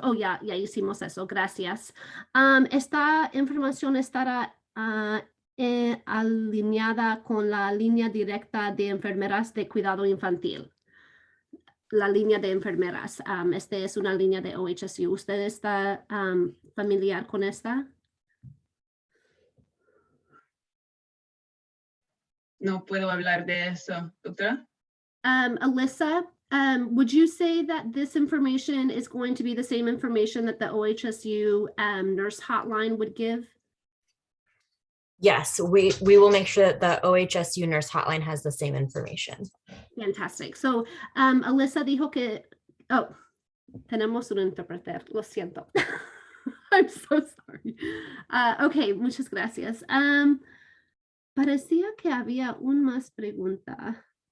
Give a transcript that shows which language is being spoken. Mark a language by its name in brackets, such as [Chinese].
[Spanish] Oh, ya hicimos eso, gracias. Esta información estará alineada con la línea directa de enfermeras de cuidado infantil. La línea de enfermeras. Esta es una línea de OHSU. ¿Usted está familiar con esta? No puedo hablar de eso, doctora. [English] Alyssa, would you say that this information is going to be the same information that the OHSU nurse hotline would give? Yes, we will make sure that the OHSU nurse hotline has the same information. Fantastic. [Spanish] So, Alyssa dijo que, oh, tenemos un intérprete, lo siento. [English] I'm so sorry. Okay, [Spanish] muchas gracias. Parecía que había más pregunta.